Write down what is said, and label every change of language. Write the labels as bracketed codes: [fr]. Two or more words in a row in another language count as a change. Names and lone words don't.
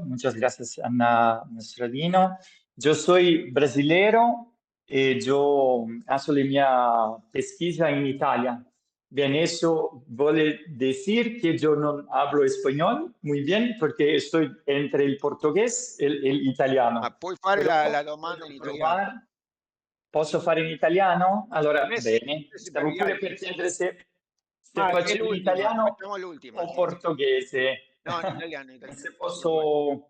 [es] Muchas gracias, Ana Nostradino. Yo soy brasilero y yo hago la mia pesquisa en Italia. Bien, eso vuole decir que yo no hablo español muy bien porque estoy entre [it] il portoghese e il italiano. Puoi fare Però la domanda in posso italiano. provare. Posso fare in italiano? Allora, Sì, bene. sì, Stavo per gli pure altri. per chiedere se È facevo in l'ultima, italiano facciamo l'ultima. o Sì, sì. portoghese. No, in italiano, in italiano. Se posso...